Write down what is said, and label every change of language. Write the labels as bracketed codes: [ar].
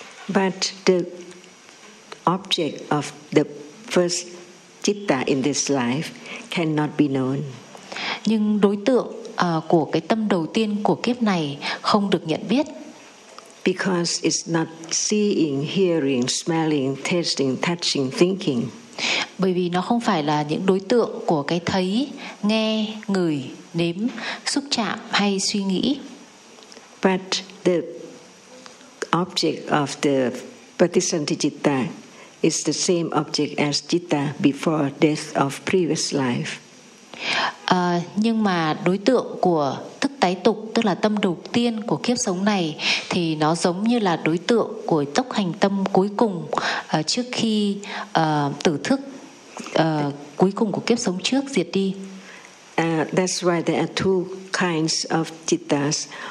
[en] But the object of the first citta in this life cannot be known. [vi] Nhưng đối tượng của cái tâm đầu tiên của kiếp này không được nhận biết. [en] Because it's not seeing, hearing, smelling, tasting, touching, thinking. [vi] Bởi vì nó không phải là những đối tượng của cái thấy, nghe, ngửi, nếm, xúc chạm hay suy nghĩ. [en] But the object of the patisanti citta is the same object as citta before death of previous life. [vi] Nhưng mà đối tượng của thức tái tục, tức là tâm đầu tiên của kiếp sống này, thì nó giống như là đối tượng của tốc hành tâm cuối cùng trước khi tử thức cuối cùng của kiếp sống trước diệt đi. [en] That's why there are two kinds of jittas.